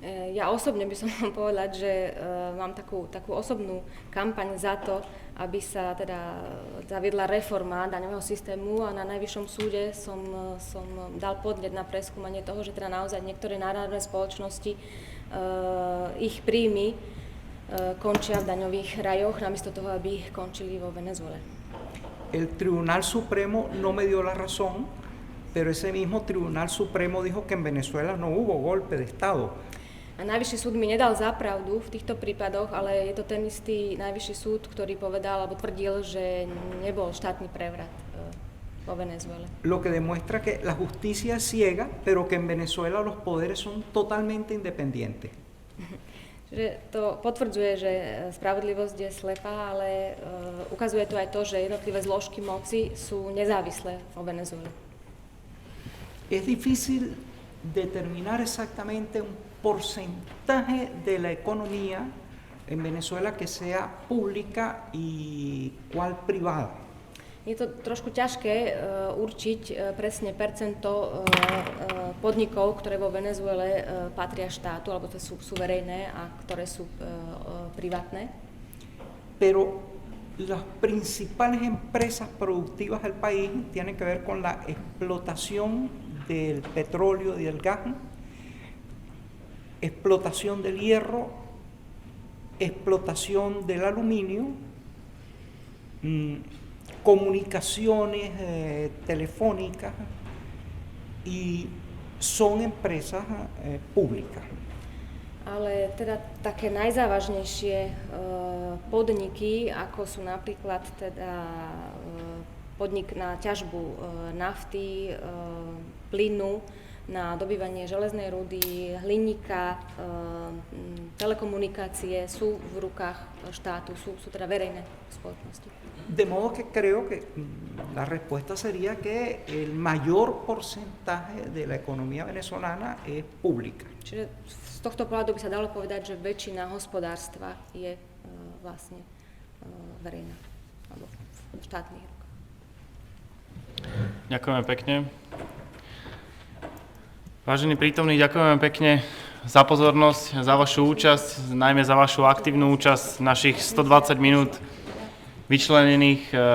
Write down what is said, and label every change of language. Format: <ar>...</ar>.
<sk>Ja osobne by som vám povedať, že mám takú osobnú kampaň za to, aby sa teda zaviedla reforma daňového systému a na Najvyššom súde som dal podnet na preskúmanie toho, že teda naozaj niektoré národné spoločnosti ich príjmy končia v daňových rajoch, namiesto toho, aby končili vo Venezuele.</sk> <es>El Tribunal Supremo no me dio la razón, pero ese mismo Tribunal Supremo dijo que en Venezuela no hubo golpe de Estado.</es> <sk>A Najvyšší súd mi nedal za pravdu v týchto prípadoch, ale je to ten istý Najvyšší súd, ktorý povedal alebo tvrdil, že nebol štátny prevrat vo Venezuele.</sk> <es>Lo que demuestra que la justicia es ciega, pero que en Venezuela los poderes son totalmente independientes.</es> <sk>Že to potvrdzuje, že spravodlivosť je slepá, ale ukazuje to aj to, že jednotlivé zložky moci sú nezávislé vo Venezuele.</sk> <es>Es difícil determinar exactamente un porcentaje de la economía en Venezuela que sea pública y cuál privada.</es> <sk>Je to trošku ťažké určiť presne percento podnikov, ktoré vo Venezuele patria štátu, alebo to sú verejné a ktoré sú privátne.</sk> <es>Pero las principales empresas productivas del país tienen que ver con la explotación del petróleo y del gas, explotación del hierro, explotación del aluminio, comunicaciones telefónicas y son empresas públicas.</es> <sk>Ale teda také najzávažnejšie podniky, ako sú napríklad teda podnik na ťažbu nafty, plynu, na dobývanie železnej rudy, hliníka, telekomunikácie sú v rukách štátu, sú teda verejné spoločnosti.</sk> <es>De modo que creo que la respuesta sería que el mayor porcentaje de la economía venezolana es pública.</es> <sk>Čiže z tohto pohľadu by sa dalo povedať, že väčšina hospodárstva je vlastne verejná, alebo v štátnych rukách. Ďakujeme pekne. Vážení prítomní, ďakujeme pekne za pozornosť, za vašu účasť, najmä za vašu aktívnu účasť našich 120 minút vyčlenených.</sk>